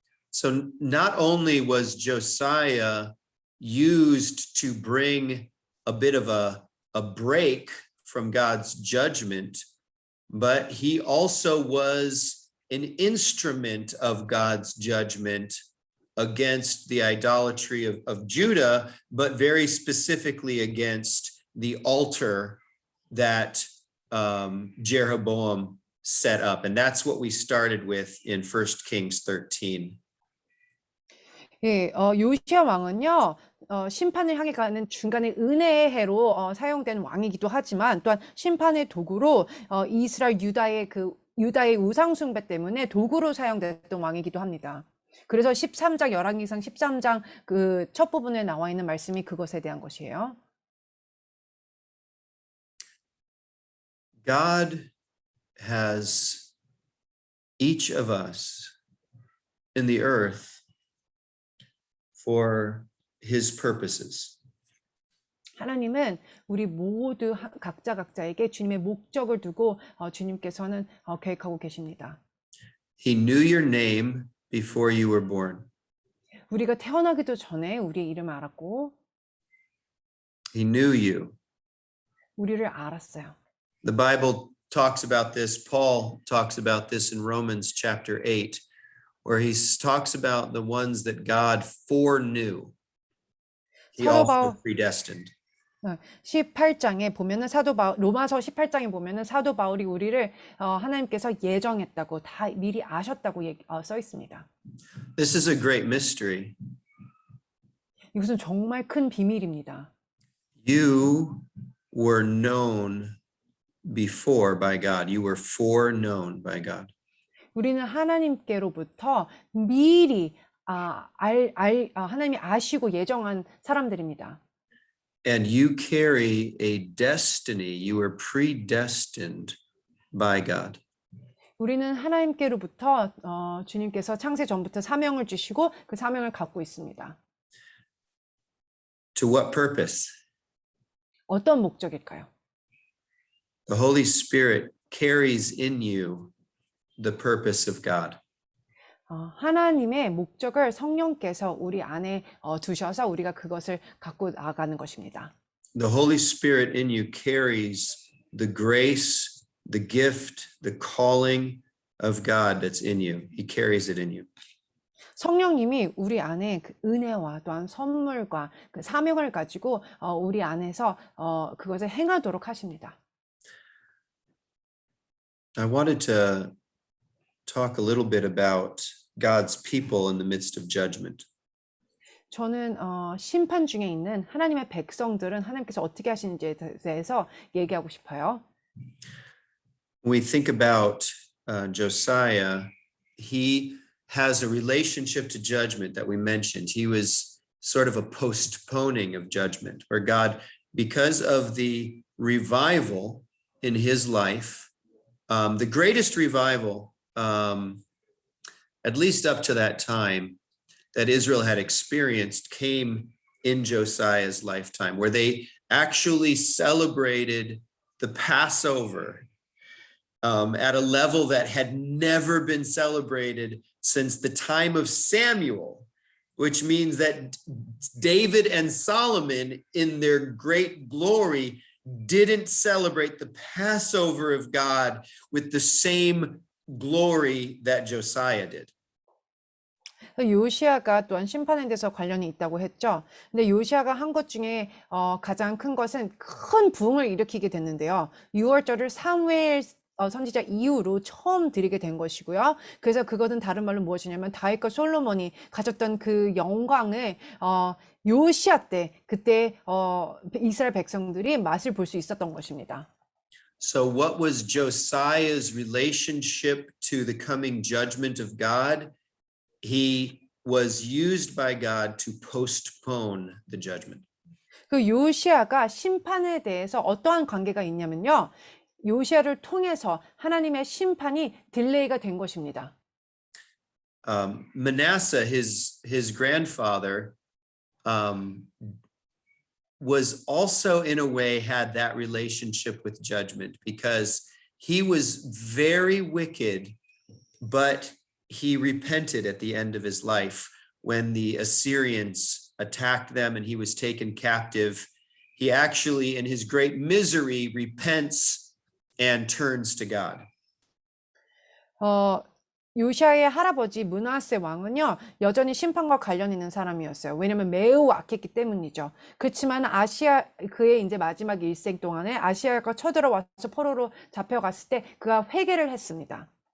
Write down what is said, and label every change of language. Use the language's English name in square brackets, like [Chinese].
[English] So not only was Josiah used to bring a bit of a break from God's judgment, but he also was an instrument of God's judgment against the idolatry of Judah, but very specifically against the altar that Jeroboam set up. And that's what we started with in 1 Kings 13. [Korean] 예, 요시야 왕은요, 심판을 향해 가는 중간에 은혜의 해로 사용된 왕이기도 하지만 또한 심판의 도구로 이스라엘 유다의 우상숭배 때문에 도구로 사용됐던 왕이기도 합니다. 그래서 13장 열왕기상 13장 그 첫 부분에 나와 있는 말씀이 그것에 대한 것이에요. [English] God has each of us in the earth for his purposes. [Korean] 하나님은 우리 모두 각자에게 주님의 목적을 두고 주님께서는 계획하고 계십니다. [English] He knew your name before you were born. [Korean] 우리가 태어나기도 전에 우리의 이름을 알았고 [English] He knew you. [Korean] 우리를 알았어요. [English] The Bible talks about this. Paul talks about this in Romans chapter 8, where he talks about the ones that God foreknew. He also predestined. [Korean] 18장에 보면은 로마서 18장에 보면은 사도 바울이 우리를 하나님께서 예정했다고 다 미리 아셨다고 써 있습니다. [English] This is a great mystery. [Korean] 이것은 정말 큰 비밀입니다. [English] You were known before by God. You were foreknown by God. [Korean] 우리는 하나님께로부터 미리 하나님이 아시고 예정한 사람들입니다. [English] And you carry a destiny. You were predestined by God. [Korean] 우리는 하나님께로부터 주님께서 창세 전부터 사명을 주시고 그 사명을 갖고 있습니다. [English] To what purpose? [Korean] 어떤 목적일까요? [English] The Holy Spirit carries in you the purpose of God. [Korean] 하나님의 목적을 성령께서 우리 안에 두셔서 우리가 그것을 갖고 나가는 것입니다. [English] The Holy Spirit in you carries the grace, the gift, the calling of God that's in you. He carries it in you. [Korean] 성령님이 우리 안에 그 은혜와 또한 선물과 그 사명을 가지고 우리 안에서 그것을 행하도록 하십니다. [English] I wanted to talk a little bit about God's people in the midst of judgment. [Korean] 저는 심판 중에 있는 하나님의 백성들은 하나님께서 어떻게 하시는지에 대해서 얘기하고 싶어요. [English] When we think about Josiah, he has a relationship to judgment that we mentioned. He was sort of a postponing of judgment, where God, because of the revival in his life, the greatest revival, at least up to that time, that Israel had experienced came in Josiah's lifetime, where they actually celebrated the Passover at a level that had never been celebrated since the time of Samuel, which means that David and Solomon, in their great glory, didn't celebrate the Passover of God with the same glory that Josiah did. [Korean] 요시아가 또한 심판에 대해서 관련이 있다고 했죠. 근데 요시아가 한 것 중에 가장 큰 것은 큰 부흥을 일으키게 됐는데요. 6월절을 사무엘 선지자 이후로 처음 드리게 된 것이고요. 그래서 그것은 다른 말로 무엇이냐면 다윗과 솔로몬이 가졌던 그 영광을 요시아 때 그때 이스라엘 백성들이 맛을 볼 수 있었던 것입니다. [English] So what was Josiah's relationship to the coming judgment of God? He was used by God to postpone the judgment. [Korean] 그 요시아가 심판에 대해서 어떠한 관계가 있냐면요. 요시아를 통해서 하나님의 심판이 딜레이가 된 것입니다. [English] Manasseh, his grandfather, was also in a way had that relationship with judgment because he was very wicked, but he repented at the end of his life when the Assyrians attacked them and he was taken captive. He actually, in his great misery, repents and turns to God. [Korean] 요시아의 할아버지 므낫세 왕은요, 여전히 심판과 관련 있는 사람이었어요. 왜냐면 매우 악했기 때문이죠. 그렇지만 그의 이제 마지막 일생 동안에 아시아가 쳐들어와서 포로로 잡혀갔을 때 그가 회개를 했습니다.